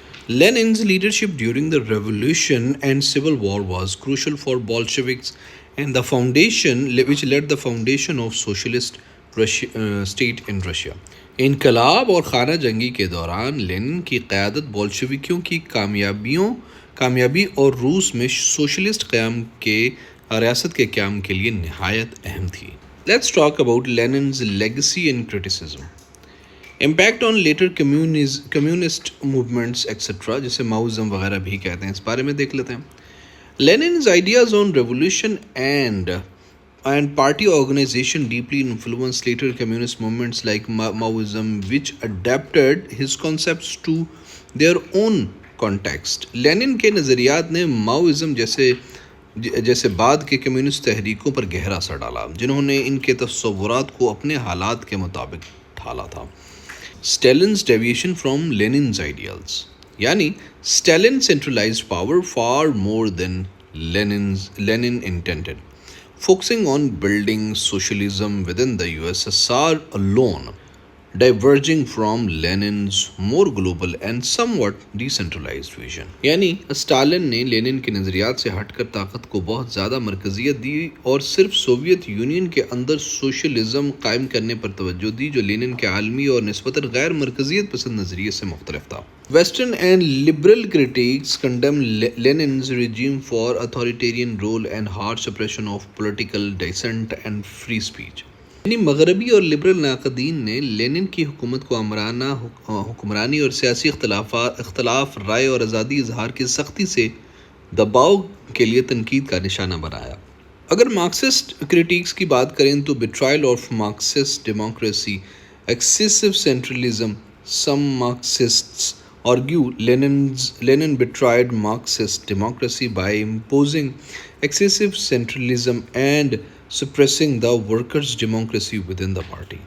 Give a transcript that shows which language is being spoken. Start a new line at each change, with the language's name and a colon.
English: Lenin's leadership during the revolution and civil war was crucial for Bolsheviks and the foundation which led the foundation of socialist state in Russia.
Urdu: انقلاب اور خانہ جنگی کے دوران linen کی قیادت بولشویکیوں کی کامیابی اور روس میں سوشلسٹ ریاست کے قیام کے لیے نہایت اہم تھی.
English: Let's talk about Lenin's legacy and criticism. Impact on later communist movements etc.
Urdu: جسے ماؤزم وغیرہ بھی کہتے ہیں, اس بارے میں دیکھ لیتے ہیں.
English: Lenin's ideas on revolution and party organization deeply influenced later communist movements like Maoism, which adapted his concepts to their own context.
Urdu: Lenin کے نظریات نے ماؤزم جیسے بعد کے کمیونسٹ تحریکوں پر گہرا اثر ڈالا, جنہوں نے ان کے تصورات کو اپنے حالات کے مطابق ڈھالا تھا.
English: Stalin's deviation from Lenin's ideals. یعنی Stalin centralized power far more than Lenin intended, focusing on building socialism within the USSR alone, diverging from Lenin's more global and somewhat decentralized vision.
Urdu: یعنی اسٹالن نے linen کے نظریات سے ہٹ کر طاقت کو بہت زیادہ مرکزیت دی اور صرف سوویت یونین کے اندر سوشلزم قائم کرنے پر توجہ دی, جو لینن کے عالمی اور نسبتاً غیر مرکزیت پسند نظریے سے مختلف تھا.
English: Western and liberal critics condemn Lenin's regime for authoritarian rule and harsh suppression of political dissent and free speech.
Urdu: یعنی مغربی اور لبرل ناقدین نے لینن کی حکومت کو آمرانہ حکمرانی اور سیاسی اختلاف رائے اور آزادی اظہار کی سختی سے دباؤ کے لیے تنقید کا نشانہ بنایا. اگر مارکسسٹ کریٹکس کی بات کریں تو
English: betrayal of Marxist democracy, excessive centralism. Some Marxists argue Lenin betrayed Marxist democracy by imposing excessive centralism and suppressing the workers' democracy within the party.